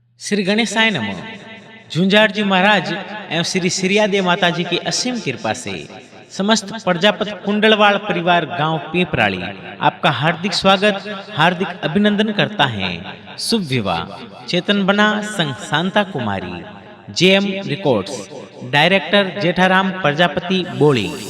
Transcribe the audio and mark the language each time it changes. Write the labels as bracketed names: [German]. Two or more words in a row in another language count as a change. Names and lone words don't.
[Hindi] श्री गणेशाय नमः। झुंझाड़ जी महाराज एवं श्री सिरियादेव माता जी की असीम कृपा से समस्त प्रजापत कुंडलवाड़ परिवार गांव पीपराली आपका हार्दिक स्वागत हार्दिक अभिनंदन करता है। शुभ विवाह चेतन बना संग शांता कुमारी जेएम रिकॉर्ड्स डायरेक्टर जेठाराम प्रजापति बोली।